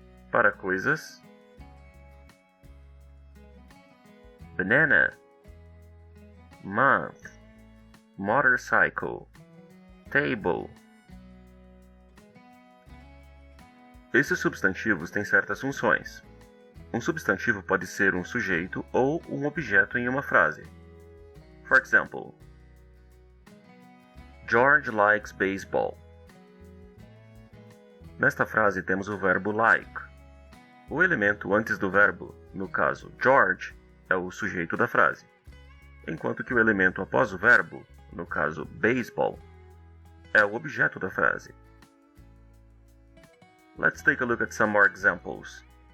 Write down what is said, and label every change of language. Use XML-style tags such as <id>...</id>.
<pt>Para coisas, banana, month, motorcycle, table. Esses substantivos têm certas funções. Um substantivo pode ser um sujeito ou um objeto em uma frase.</pt> <en>For example, George likes baseball.</en> <pt>Nesta frase temos o verbo like. O elemento antes do verbo, no caso George, é o sujeito da frase, enquanto que o elemento após o verbo, no caso baseball, é o objeto da frase.</pt> <en>Let's take a look at some more examples.</en>